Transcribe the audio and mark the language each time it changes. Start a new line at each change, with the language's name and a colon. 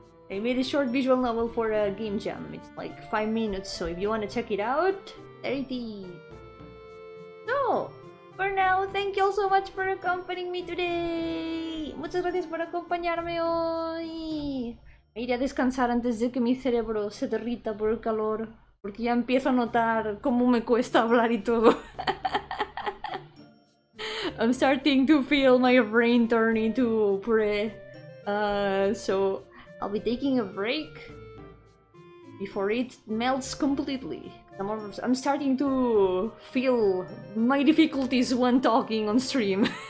English: I made a short visual novel for a game jam. It's like 5 minutes, so if you want to check it out, there it is. So, for now, thank you all so much for accompanying me today.
Spanish: Muchas gracias por acompañarme hoy. Me iré a descansar antes de que mi cerebro se derrita por el calor, porque ya empiezo a notar cómo me cuesta hablar y todo.
English: I'm starting to feel my brain turn into puree. So I'll be taking a break before it melts completely. I'm starting to feel my difficulties when talking on stream.